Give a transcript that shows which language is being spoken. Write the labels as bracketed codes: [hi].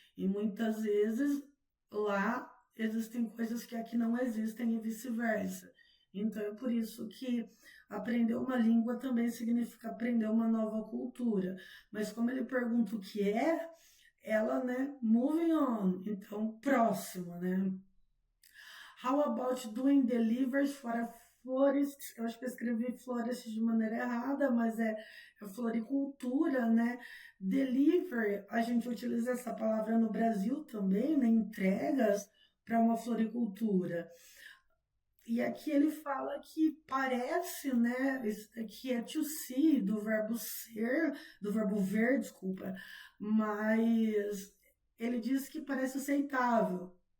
[pt] E muitas vezes lá existem coisas que aqui não existem e vice-versa. Então é por isso que aprender uma língua também significa aprender uma nova cultura. Mas como ele pergunta o que é, ela, né, [en] moving on, [pt] então próximo, né? [en] How about doing deliveries for a florist? [pt] Eu acho que eu escrevi florist de maneira errada, mas é floricultura, né? Delivery, a gente utiliza essa palavra no Brasil também, né? Entregas para uma floricultura. E aqui ele fala que parece, né, que é to see, do verbo ser, do verbo ver, desculpa, mas ele diz que parece aceitável.